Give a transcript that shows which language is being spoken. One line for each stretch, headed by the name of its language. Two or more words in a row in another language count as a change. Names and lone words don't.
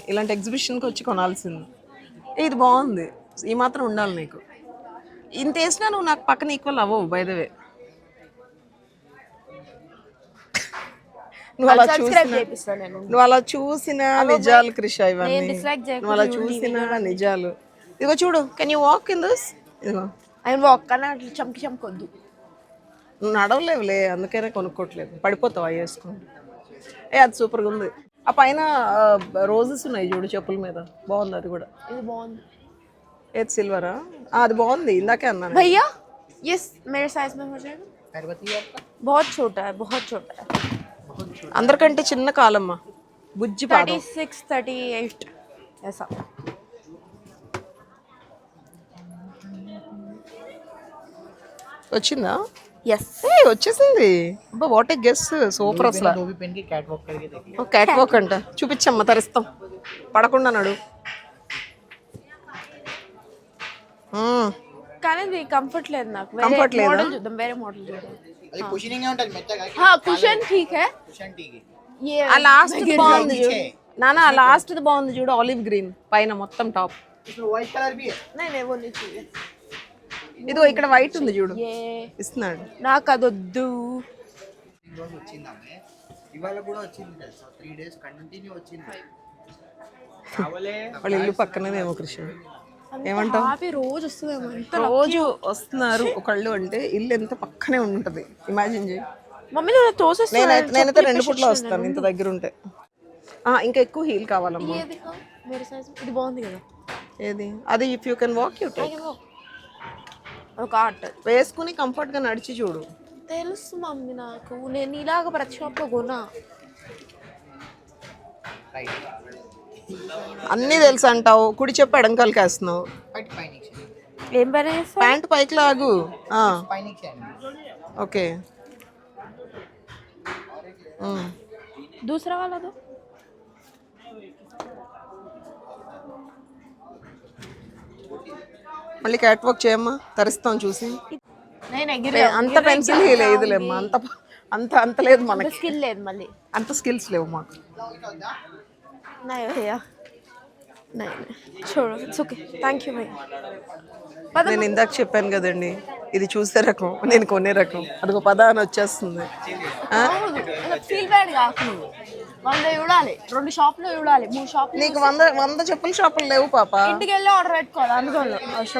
Telugu: ఇలాంటి ఎగ్జిబిషన్కి వచ్చి కొనాల్సింది. ఇది బాగుంది, ఈ మాత్రం ఉండాలి నీకు. ఇంత వేసినా నువ్వు నాకు పక్కన ఈక్వల్ అవ్వవు
English: by the way.
Telugu: నువ్వు అలా చూసిన నిజాలు క్రిష ఇవన్నీ. నువ్వు అలా చూసిన నిజాలు. ఇదిగో చూడు,
English: Can you walk in this?
Telugu: ఇదిగో ఆయన వాక్ కానీ అట్లా చంకి చంకొద్దు. నువ్వు నడవలేవులే, అందుకనే కొనుక్కోవట్లేదు. పడిపోతావు అవి వేసుకుని. అది సూపర్గా ఉంది. ఆ పైన రోజెస్ ఉన్నాయి చూడు చెప్పుల మీద, బాగుంది అది కూడా. ఇది బాగుంది. ఏది సిల్వరా? అది బాగుంది, ఇందాకే అన్నాను.
Hindi: भैया यस मेरे साइज में हो जाएगा. बहुत छोटा है, बहुत छोटा है.
Telugu: అందరికంటే చిన్న కాలమ్మ, బుజ్జి పాదం.
Hindi: 36 38 ऐसा.
Telugu: వచ్చిందా? यस వచ్చేసింది. అబ్బా
English: what a guess,
Telugu: సూపర్ అసలు.
English: cat walk
Telugu: అంట, చూపించమ్మా తరిస్తాం. పడకుండా నడు. కానీ ఇది కంఫర్ట్ లేదు నాకు. Comfort లేదా? మోడల్ చూద్దాం, వేరే మోడల్ చూద్దాం. అది కుషనింగ్ ఏ ఉంటది మెత్తగా.
Hindi: हाँ कुशन ठीक है.
Telugu: కుషన్ టీకి ये ఆ లాస్ట్ బాగుంది చూడు నానా, ఆ లాస్ట్ బాగుంది చూడు,
English: olive green
Telugu: పైన మొత్తం టాప్.
Hindi: इसमें
English: white colour
Hindi: भी है. नहीं नहीं वो नहीं चाहिए.
Telugu: ఇదిగో ఇక్కడ వైట్ ఉంది చూడు, ये ఇస్తున్నాడు. నాకు అదొద్దు. రోజు వచ్చిందామే, ఇవాళ కూడా వచ్చింది తెలుసా, 3 days కంటిన్యూ వచ్చింది. వాళ్ళ ఇల్లు పక్కనేమో కృష్ణ. ఏమంటావు? హ్యాపీ రోజు వస్తుందేమో. రోజు వస్తున్నారు ఒకళ్ళు అంటే ఇల్లు ఎంత పక్కనే ఉంటుంది, ఇమాజిన్ చేయి. మమ్మీ నువ్వు తోసేస్తా. నేనైతే 2 పూట్ల వస్తాను ఇంత దగ్గర ఉంటే. ఇంకా ఎక్కువ హీల్ కావాలమ్మా.
Hindi: मेरे साइज
Telugu: ఇది బాగుంది కదా. ఏది అది?
English: If you can walk you take.
Telugu: ఒక ఆర్ట్ వేసుకుని కంఫర్ట్ గా నడిచి చూడు. తెలుసు మమ్మీ నాకు, నేను ఇలాగ ప్రతి షాప్ లో కొన్నా. అన్నీ తెలుసు అంటావు, కుడి చెప్పు ఎడంకాలకి వేస్తున్నావు.
Hindi: व्हाइट पाइनिक्स
Telugu: ఏం పని చేస్తా? ప్యాంట్ పైకి లాగు.
Hindi: पाइनिक्स है.
Telugu: ఓకే.
Hindi: दूसरा वाला दो.
Telugu: మళ్ళీ
English: cat walk
Telugu: చేయమ్మా, తరిస్తాం చూసి. నేను అంత పెన్సిల్ లేదులేమ్మా, అంత అంత లేదు మనకి. స్కిల్ లేదు మళ్ళీ, అంత స్కిల్స్ లేవు మాకు.
Hindi: नहीं भैया नहीं छोड़ो,
English: it's okay, thank you
Hindi: भैया.
Telugu: నేను ఇందాక చెప్పాను కదండి, ఇది చూసే రకం, నేను కొనే రకం. అదిగో పద అని వచ్చేస్తుంది.
English: feel bad
Telugu: కాకు నువ్వు. 100 చూడాలి, 2 షాపులు చూడాలి, 3 షాపులు. నీకు 100 చెప్పుల షాపులు లేవు పాప. ఇంటికి వెళ్ళి ఆర్డర్ పెట్టుకోవాలి. అందుకోవాలి అవసరం.